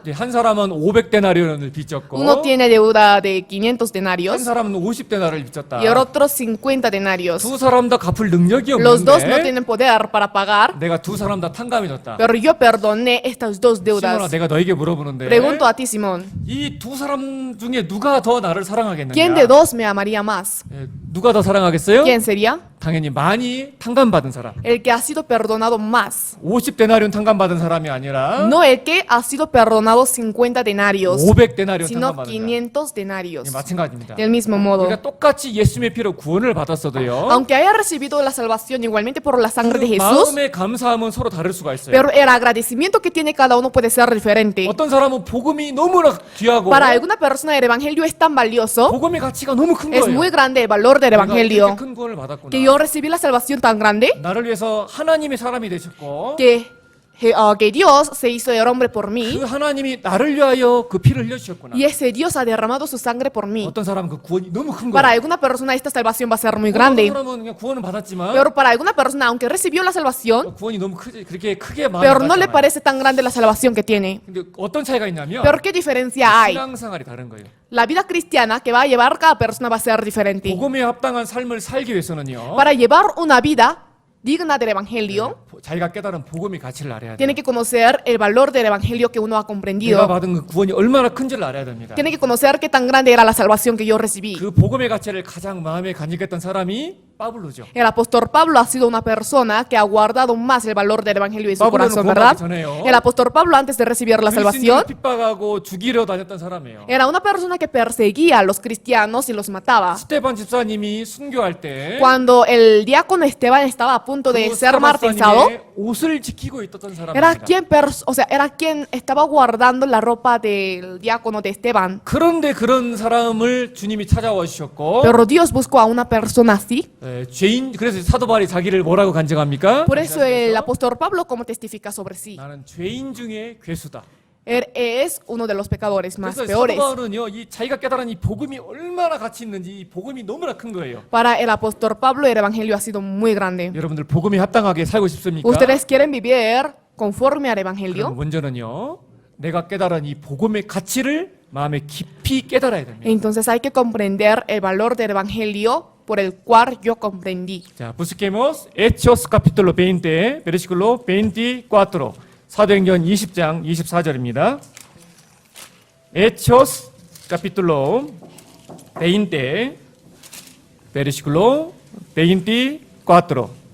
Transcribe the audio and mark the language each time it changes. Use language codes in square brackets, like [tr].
[ko] 이제 한 사람은 500데나리온을 빚졌고 [es] Uno tiene deuda de 500 [ko] 한 [es] denarios [ko] 사람은 50데나리온을 빚졌다. [es] y el otro 50 denarios. [ko] 두 사람 다 갚을 능력이 [es] Los dos no [ko] 없는데 [es] tienen poder para pagar, [ko] 내가 두 사람 다 탕감해줬다. [es] pero yo perdoné estas dos [ko] 시몬아, [es] deudas. [ko] 내가 너에게 물어보는데 [es] Pregunto a ti, Simón, [ko] 이 두 사람 중에 누가 더 나를 사랑하겠느냐? [es] ¿quién de dos me amaría más? [ko] 예, 누가 더 사랑하겠어요? [es] ¿Quién sería? [ko] 당연히 많이 탕감받은 사람. [es] El que ha sido perdonado más. [ko] 50데나리온 탕감받은 사람이 아니라 [es] No el que ha sido perdonado 50 denarios, [ko] 500데나리온 [es] sino [ko] 탕감받은 사람. [es] 500 denarios. [ko] 예, 마찬가지입니다. [es] Del mismo modo. [ko] 그러니까 똑같이 예수님의 피로 구원을 받았어도요. [es] Aunque haya recibido la salvación igualmente por la sangre de Jesús, [ko] 마음의 감사함은 서로 다를 수가 있어요. [es] pero el agradecimiento que tiene cada uno puede ser diferente. [ko] 어떤 사람은 복음이 너무나 귀하고 [es] Para alguna persona el evangelio es tan valioso, [ko] 복음의 가치가 너무 큰 [es] es [ko] 거예요. [es] muy grande el valor del [ko] 내가 [es] evangelio, [ko] 이렇게 큰 구원을 받았구나. [es] que yo recibí la salvación tan grande [ko] 나를 위해서 하나님의 사람이 되셨고 [es] que Dios se hizo el hombre por [ko] 그 [es] mí [ko] 하나님이 나를 위하여 그 피를 흘려주셨구나. [es] y ese Dios ha derramado su sangre por mí. [ko] 어떤 사람은 그 구원이 너무 큰 [es] Para [ko] 거예요. [es] alguna persona esta salvación va a ser muy [ko] 어떤 [es] grande, [ko] 사람은 그냥 구원을 받았지만 [es] pero para alguna persona, aunque recibió la salvación, [ko] 구원이 너무 그렇게 크게 마음이 [es] pero no le [ko] 받잖아요. [es] parece tan grande la salvación que tiene. [ko] 근데 어떤 차이가 있냐면 [es] Pero ¿qué diferencia hay? [ko] 신앙생활이 다른 거예요. [es] La vida cristiana que va a llevar cada persona va a ser diferente. [ko] 복음에 합당한 삶을 살기 위해서는요. [es] Para llevar una vida digna del evangelio, [ko] 자기가 깨달은 복음의 가치를 알아야 돼요. [es] tiene que conocer el valor del evangelio que uno ha [ko] 내가 [es] comprendido. [ko] 받은 그 구원이 얼마나 큰지를 알아야 됩니다. [es] Tiene que conocer qué tan grande era la salvación que yo recibí. [ko] 그 복음의 가치를 가장 마음에 간직했던 사람이 파블로죠. [es] El apóstol Pablo ha sido una persona que ha guardado más el valor del evangelio en su [ko] Pablo는 [es] corazón, [ko] 구원받기 [es] ¿verdad? [ko] 전에요. [es] El apóstol Pablo antes de recibir la salvación [ko] 그리스도인들을 핍박하고 죽이려 다녔던 사람이에요. [es] era una persona que perseguía a los cristianos y los mataba. [ko] 스테반 집사님이 순교할 때 [es] Cuando el diácono Esteban estaba a punto de [ko] 그 [es] ser [ko] 스테반 [es] martirizado, [ko] 집사님의 옷을 지키고 있었던 [es] era [ko] 사람입니다. [es] era quien estaba guardando la ropa del diácono de Esteban. [ko] 그런데 그런 사람을 주님이 찾아와 주셨고 [es] Pero Dios buscó a una persona así. [ko] 죄인 그래서 사도 바울이 자기를 뭐라고 간증합니까? [es] Por eso el apóstol Pablo como testifica sobre sí. [ko] 나는 죄인 중에 괴수다. [es] Él es uno de los pecadores más [ko] 그래서 사도 [es] peores. [ko] 바울은요, 이 자기가 깨달은 이 복음이 얼마나 가치 있는지 이 복음이 너무나 큰 거예요. [es] Para el apóstol Pablo el evangelio ha sido muy grande. [ko] 여러분들 복음에 합당하게 살고 싶습니까? [es] ¿Ustedes quieren vivir conforme al [ko] 그럼 [es] evangelio? [ko] 먼저는요, 내가 깨달은 이 복음의 가치를 마음에 깊이 깨달아야 됩니다. [es] Entonces hay que comprender el valor del evangelio por el cual yo comprendí. 자, busquemos Hechos capítulo 20, versículo 24. [ko] 사도행전 20장 24절입니다. [es] Hechos capítulo 20, versículo 24.